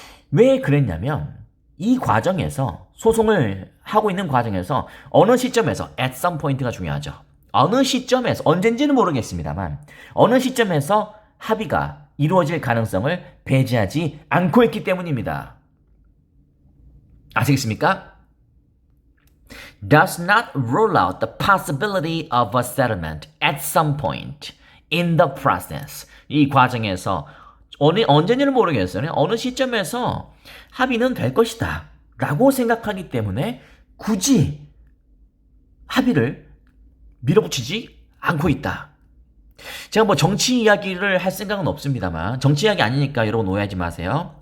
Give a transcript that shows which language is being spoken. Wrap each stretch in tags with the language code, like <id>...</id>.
<ko>왜 그랬냐면, 이 과정에서, 소송을 하고 있는 과정에서 어느 시점에서,</ko> <en>at some point</en> <ko>가 중요하죠. 어느 시점에서, 언젠지는 모르겠습니다만 어느 시점에서 합의가 이루어질 가능성을 배제하지 않고 있기 때문입니다. 아시겠습니까?</ko> <en>Does not rule out the possibility of a settlement at some point in the process.</en> <ko>이 과정에서 언젠지는 모르겠어요. 어느 시점에서 합의는 될 것이다 라고 생각하기 때문에 굳이 합의를 밀어붙이지 않고 있다. 제가 뭐 정치 이야기를 할 생각은 없습니다만, 정치 이야기 아니니까 여러분 오해하지 마세요.</ko>